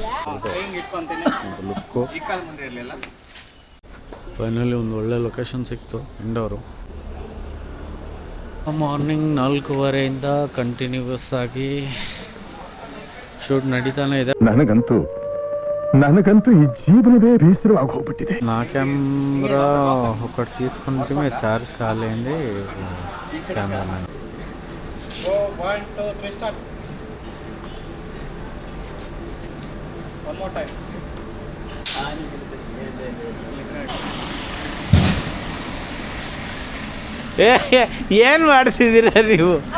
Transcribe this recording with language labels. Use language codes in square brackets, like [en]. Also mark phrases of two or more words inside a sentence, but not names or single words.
[en] look finally [kn] ಒಂದು ಒಳ್ಳೆ ಲೊಕೇಶನ್ ಸಿಕ್ತು. ಇಂಡೋರು ಮಾರ್ನಿಂಗ್ 4:15 ಕಂಟಿನ್ಯೂಸ್ ಆಗಿ ಶೂಟ್ ನಡೀತಾನೆ ಇದೆ. ನನಗಂತೂ ಈ ಜೀವನವೇ ಬೇಸರವಾಗಿ ಹೋಗ್ಬಿಟ್ಟಿದೆ. [te] నా కెమెరా ఒకటి తీసుకుంటే చార్జ్ కాలేండి కెమెరామెన్. [kn] ಏನು ಮಾಡ್ತಿದ್ದೀರಾ ನೀವು?